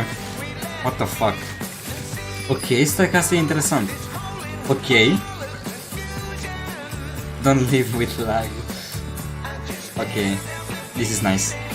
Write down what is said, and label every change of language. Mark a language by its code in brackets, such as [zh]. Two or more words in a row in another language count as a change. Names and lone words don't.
[en] What the fuck? [ro] Ok, stai că asta e interesant. [en] Ok. Don't live with lag. Ok, this is nice.